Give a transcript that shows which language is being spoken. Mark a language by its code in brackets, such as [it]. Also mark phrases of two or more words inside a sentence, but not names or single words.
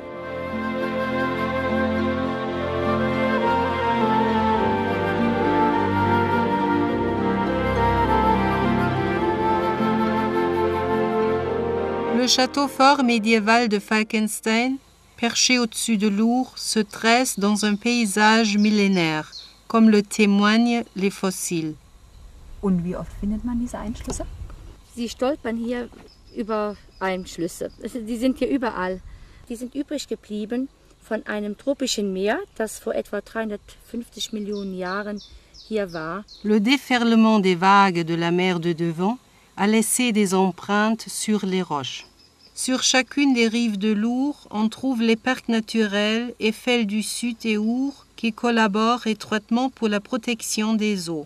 [fr] Le château fort médiéval de Falkenstein, perché au-dessus de l'Our, se tresse dans un paysage millénaire, comme le témoignent les fossiles. [de] Und wie oft findet man diese Einschlüsse? Sie stolpern hier über Einschlüsse. Die sind hier überall. Die sind übrig geblieben von einem tropischen Meer, das vor etwa 350 Millionen Jahren hier war. [fr] Le déferlement des vagues de la mer de devant a laissé des empreintes sur les roches. Sur chacune des rives de l'Our, on trouve les parcs naturels Eiffel du Sud et Our qui collaborent étroitement pour la protection des eaux.